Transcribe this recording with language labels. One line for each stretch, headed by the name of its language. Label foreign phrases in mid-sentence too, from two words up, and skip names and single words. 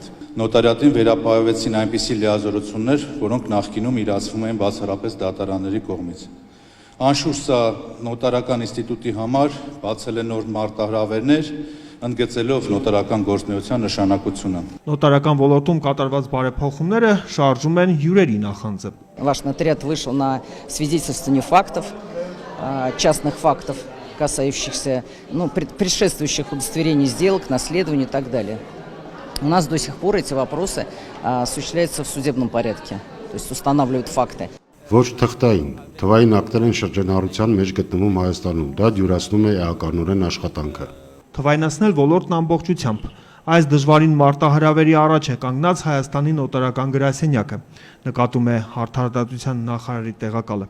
Armenian: Նոտարիատին վերապահովեցին այնպիսի լիազորություններ, որոնք նախկինում իրացվում էին բացառապես դատարանների կողմից։ Անշուշտ սա նոտարական ինստիտուտի համար բացել է նոր մարտահրավերներ, ընդգծելով նոտարական գործունեության նշանակությունը։ Նոտարական ոլորտում կատարված բարեփոխումները շարժում են հյուրերի նախանձը։
Russian: Ваш нотариат вышел на свидетельствование фактов, частных фактов, касающихся предшествующих удостоверений сделок, наследований и так далее. У нас до сих пор эти вопросы осуществляются в судебном порядке, то есть устанавливают факты.
Armenian: Ոչ թղթային, թվային ակտեր են շրջանառության մեջ գտնվում Հայաստանում, դա դյուրացնում է էականորեն աշխատանքը։ Թվայնացնել ոլորտն ամբողջությամբ։ Այս դժվարին մարտահրավերի առաջ է կանգնած Հայաստանի նոտարական գրասենյակը, նկատում է արդարադատության նախարարի տեղակալը։